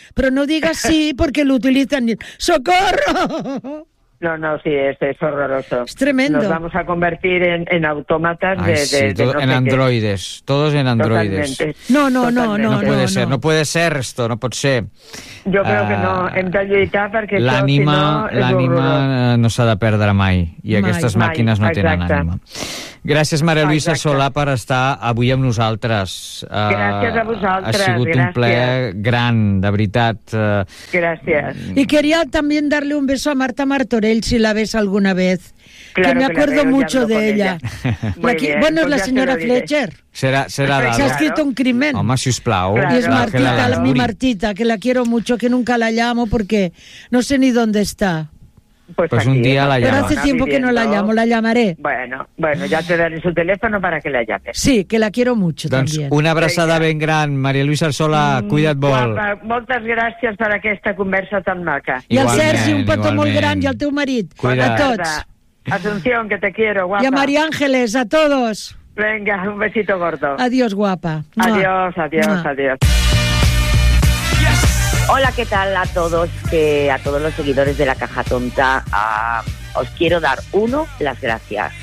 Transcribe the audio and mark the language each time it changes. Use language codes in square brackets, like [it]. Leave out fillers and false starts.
[es] Pero no digas sí porque lo utilizan. ¡Socorro! No, sí, es horroroso. Es tremendo. Nos vamos a convertir en autómatas en androides. Todos en androides. No. No puede ser, no puede ser esto, no puede ser. Yo creo que no, [ca] hem de lluitar perquè l'ànima, si no, l'ànima no s'ha de perdre mai. I aquestes màquines no tenen ànima. Gràcies, Maria Luisa Solà, per estar avui amb nosaltres. Gràcies a vosaltres. Ha sigut un plaer gran, de veritat. Gràcies. [es] I quería también darle un beso a Marta Martorell, si la ves alguna vez. Claro que me acuerdo que mucho de ella. Aquí, bien, bueno, es la señora Fletcher. Será se ha escrito un crimen. [ca] Home, sisplau. [es] Claro. Y es Martita, la mi Martita, que la quiero mucho, que nunca la llamo porque no sé ni dónde está. Pues aquí, un día la llamo. Pero hace tiempo que no la llamo, la llamaré. Bueno, ya te daré su teléfono para que la llames. Sí, que la quiero mucho [ca] doncs [es] también. [ca] Una abraçada ben gran, Maria Luisa Arsola, cuida't molt. Moltes gràcies per aquesta conversa tan maca. I al Sergi, un petó molt gran, i al teu marit. Cuida't. A tots. [es] Asunción, que te quiero, guapa. Y a María Ángeles, a todos. Venga, un besito gordo. Adiós, guapa. Adiós, adiós, adiós. Hola, ¿qué tal a todos? A todos los seguidores de La Caja Tonta. Os quiero dar, uno, las gracias.